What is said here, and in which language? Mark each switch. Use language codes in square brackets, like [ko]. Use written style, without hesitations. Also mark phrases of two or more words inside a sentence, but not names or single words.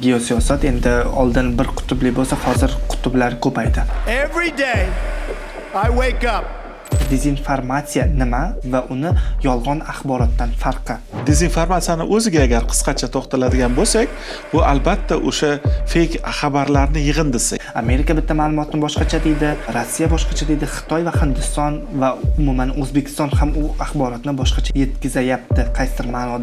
[uz] geosiyosat endi oldin bir qutbli bo'lsa, hozir qutblar ko'paydi. [en] Every day I wake up. [uz] Dezinformatsiya nima va uni yolg'on axborotdan farqi? Dezinformatsiyani o'ziga agar qisqacha to'xtaladigan bo'lsak, bu albatta o'sha fake xabarlarni yig'indisi. Amerika bitta ma'lumotni boshqacha deydi, Rossiya boshqacha deydi, Xitoy va Hindiston va umuman O'zbekiston ham u axborotni boshqacha yetkazayapti qaysidir ma'noda.